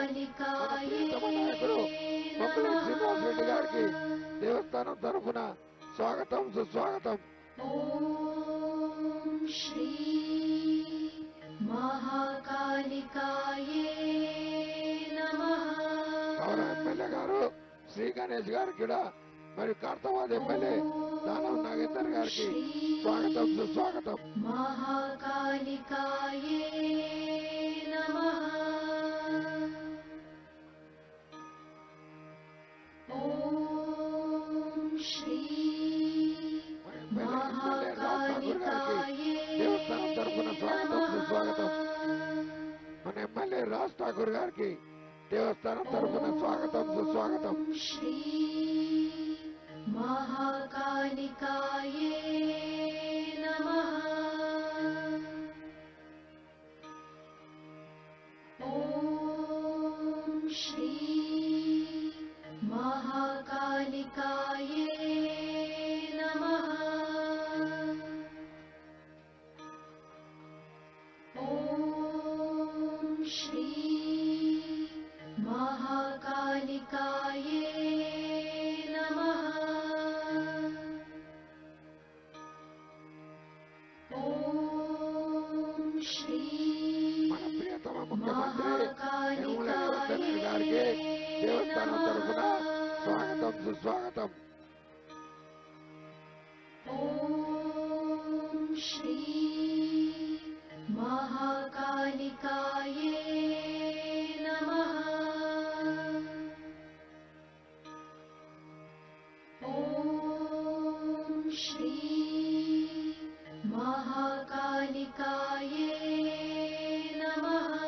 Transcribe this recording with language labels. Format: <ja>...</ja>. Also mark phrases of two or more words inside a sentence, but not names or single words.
<te>నాయకుడు శ్రీనివాస్ రెడ్డి గారికి దేవస్థానం తరఫున స్వాగతం సుస్వాగతం.</te> <sa>ॐ श्री महाकालिकायै नमः</sa> <te>గౌరవ ఎమ్మెల్యే గారు శ్రీ గణేష్ గారికి కూడా మరియు కార్తవాద ఎమ్మెల్యే దానం నాగేందర్ గారికి స్వాగతం సుస్వాగతం.</te> <sa>महाकालिकायै नमः ॐ श्री</sa> <te>దేవస్థానం తరఫున స్వాగతం సుస్వాగతం. మన ఎమ్మెల్యే రాజ్ ఠాకూర్ గారికి దేవస్థానం తరఫున స్వాగతం సుస్వాగతం.</te> <sa>श्री महाकालिकायै नमः ॐ श्री महाकालिकायै नमः ॐ श्री महाकालिकायै नमः ॐ श्री</sa> <te>మన ప్రియతమ ముఖ్యమంత్రి యనమల రేవంత్ రెడ్డి గారికి దేవస్థానం తరఫున స్వాగతం సుస్వాగతం.</te> <sa>ॐ श्री महाकालिकायै नमः ॐ श्री महाकालिकायै नमः</sa>